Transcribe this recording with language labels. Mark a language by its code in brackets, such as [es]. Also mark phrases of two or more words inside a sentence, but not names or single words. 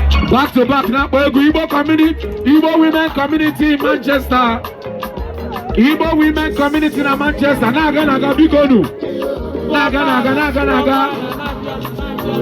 [en] Back to back, na Igbo community, Igbo women community in Manchester. Igbo women community na Manchester. [ig] Na aga, na aga, biko nu. Na aga, na aga, na aga, na aga.